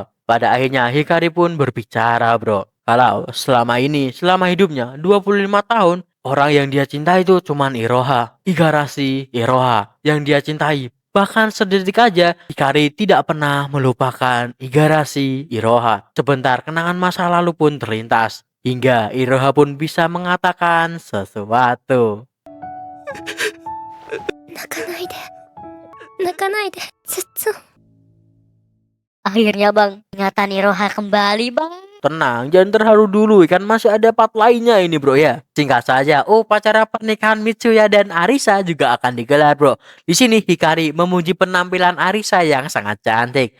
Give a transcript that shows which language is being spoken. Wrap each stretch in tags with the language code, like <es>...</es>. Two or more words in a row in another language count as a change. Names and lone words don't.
<id>Pada akhirnya Hikari pun berbicara bro. Kalau selama hidupnya 25 tahun, orang yang dia cintai itu cuman Iroha, Igarashi Iroha yang dia cintai. Bahkan sedetik aja Hikari tidak pernah melupakan Igarashi Iroha. Sebentar kenangan masa lalu pun terlintas hingga Iroha pun bisa mengatakan sesuatu.</id> <ja>泣かないで泣かないでずっと</ja> <id>Akhirnya bang, ingatan Iroha kembali bang. Tenang, jangan terharu dulu kan masih ada part lainnya ini bro ya. Singkat saja, upacara pernikahan Mitsuya dan Arisa juga akan digelar bro. Di sini Hikari memuji penampilan Arisa yang sangat cantik.</id>